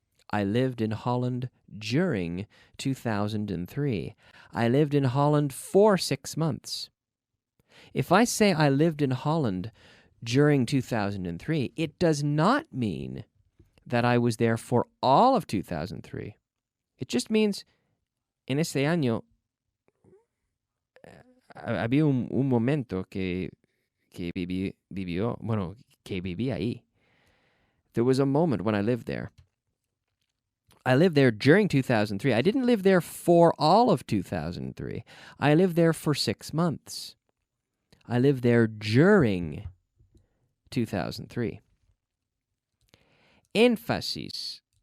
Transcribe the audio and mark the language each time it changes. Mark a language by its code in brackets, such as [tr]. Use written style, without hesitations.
[en] I lived in Holland during 2003. I lived in Holland for 6 months. If I say I lived in Holland during 2003, it does not mean that I was there for all of 2003. It just means, [es] en este año, había un momento que viví ahí. [en] There was a moment when I lived there. I lived there during 2003. I didn't live there for all of 2003. I lived there for 6 months. I lived there during 2003. [es] Énfasis.